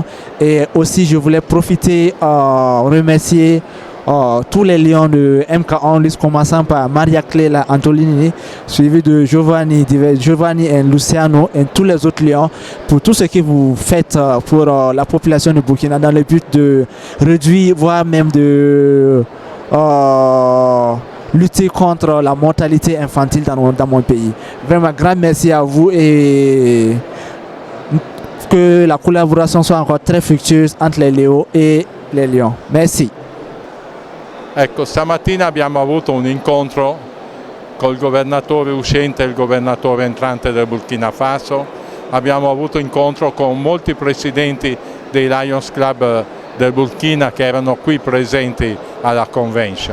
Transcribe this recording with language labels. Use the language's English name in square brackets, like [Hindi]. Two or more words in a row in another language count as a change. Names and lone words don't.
[French] Et aussi je voulais profiter remercier tous les Lions de MK Onlus, commençant par Maria Clela Antolini, suivi de Giovanni et Luciano et tous les autres Lions pour tout ce que vous faites pour la population du Burkina dans le but de réduire, voire même de lutter contre la mortalité infantile dans mon pays. Vraiment, grand merci à vous et que la collaboration soit encore très fructueuse entre les Léos et les Lions. Merci. [Italian] Ecco, stamattina abbiamo avuto un incontro col governatore uscente e il governatore entrante del Burkina Faso. Abbiamo avuto incontro con molti presidenti dei Lions Club del Burkina che erano qui presenti alla convention.